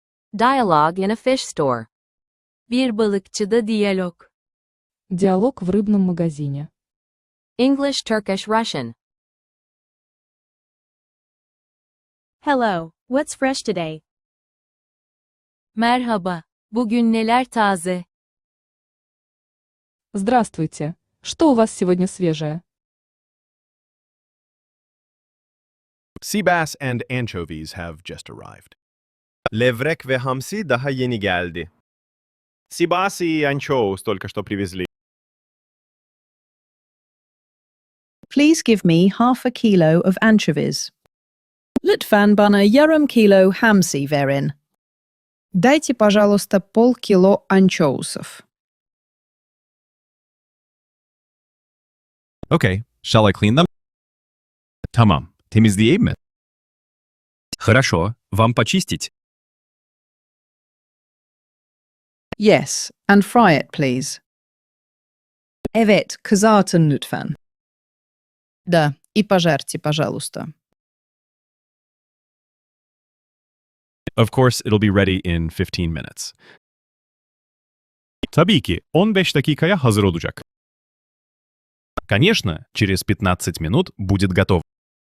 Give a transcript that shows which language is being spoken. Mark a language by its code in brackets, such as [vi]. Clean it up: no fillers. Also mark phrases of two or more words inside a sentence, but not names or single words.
[en] Dialogue in a fish store. [tr] Bir balıkçıda diyalog. [ru] Диалог в рыбном магазине. [en] English-Turkish-Russian. Hello, what's fresh today? [tr] Merhaba. Bugün neler taze? [ru] Здравствуйте. Что у вас сегодня свежее? [en] Sea bass and anchovies have just arrived. [tr] Levrek ve hamsi daha yeni geldi. [ru] Сибасы и анчоус только что привезли. [en] Please give me half a kilo of anchovies. [tr] Lütfen bana yarım kilo hamsi verin. [ru] Дайте, пожалуйста, полкило анчоусов. [en] Okay, shall I clean them? [tr] Tamam, temizleyeyim mi? [ru] Хорошо, вам почистить? [en] Yes, and fry it, please. [tr] Evet, kızartın lütfen. [ru] Да, и пожарьте, пожалуйста. [en] Of course, it'll be ready in 15 minutes. [tr] Tabii ki 15 dakikaya hazır olacak. [ru] Конечно, через 15 минут будет готов.